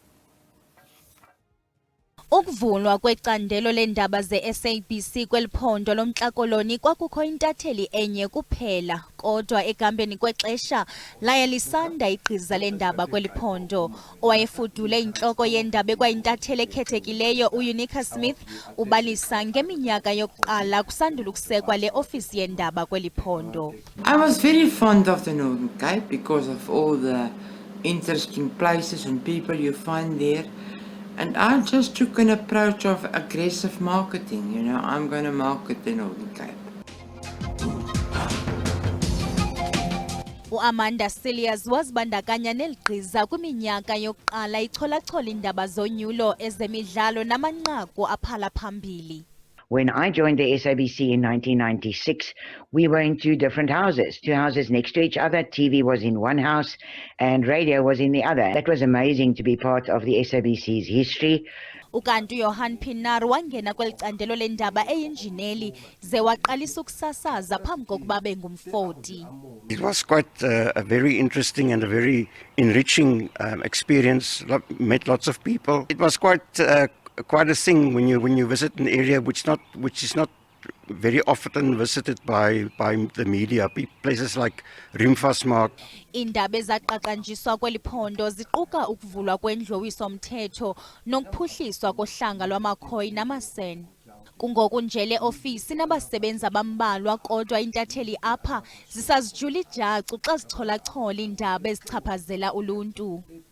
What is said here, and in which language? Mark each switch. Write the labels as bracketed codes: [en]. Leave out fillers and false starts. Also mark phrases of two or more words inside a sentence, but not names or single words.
[xh] Ukuvulwa kwecandelo lendaba ze-SABC kweliphondo lomntlakoloni kwakukho intatheli enye kuphela, kodwa ekambeni kwexesha laye lisanda igqiza lendaba kweliphondo. Owayefudule intloko yendaba ekwayintatheli ekhethekileyo uEunica Smith ubalisa ngeminyaka yokuqala kusandula ukusekwa le ofisi yendaba kweliphondo. [en] I was very fond of the Northern Cape because of all the interesting places and people you find there. And I just took an approach of aggressive marketing. You know, I'm going to market the Northern Cape. [xh] Amanda Cilliers wazibandakanya neligqiza kwiminyaka yokuqala icholachola indaba zonyulo ezemidlalo namanqaku aphala phambili. [en] When I joined the SABC in 1996, we were in two different houses, two houses next to each other. TV was in one house and radio was in the other. That was amazing to be part of the SABC's history. [xh] Ukanti Johan Pienaar wangena kwelicandelo lendaba eyinjineli ze waqalisa ukusasaza phambi kokuba bengumfoti. [en] It was quite a very interesting and a very enriching experience. Met lots of people. It was quite a thing when you visit an area which is not very often visited by the media. Places like Rimfasmark. [xh] Indaba ezaqaqanjiswa kweliphondo ziquka ukuvulwa kwendlowiso-mthetho nokuphuhliswa kohlanga lwamakhoi namasen. Kungoku nje le ofisi nabasebenzi abambalwa kodwa intatheli apha zisazijula ijacu xa zicholachola indaba ezichaphazela uluntu.